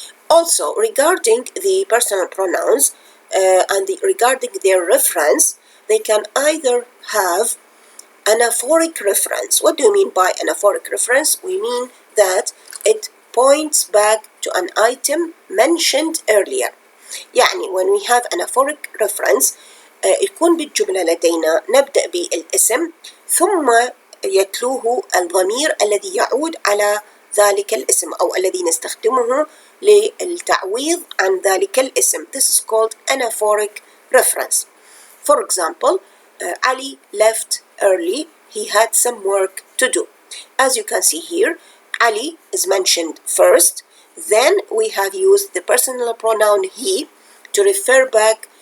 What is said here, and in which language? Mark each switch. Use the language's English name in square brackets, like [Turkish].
[English] Also, regarding the personal pronouns and regarding their reference, they can either have anaphoric reference. What do you mean by anaphoric reference? We mean that it points back to an item mentioned earlier. [Arabic] يعني [English] when we have anaphoric reference [Arabic] يكون بالجملة لدينا نبدأ بالاسم ثم يتلوه الضمير الذي يعود على ذلك الاسم أو الذي نستخدمه للتعويض عن ذلك الاسم. [English] This is called anaphoric reference. For example, Ali left early. He had some work to do. As you can see here, Ali is mentioned first. Then we have used the personal pronoun he to refer back